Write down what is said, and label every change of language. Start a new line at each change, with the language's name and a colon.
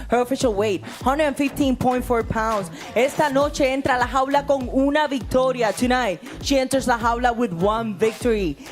English: Her official weight, 115.4 pounds.
Spanish: Esta noche entra a la jaula con una victoria.
English: Tonight, she enters la jaula with one victory.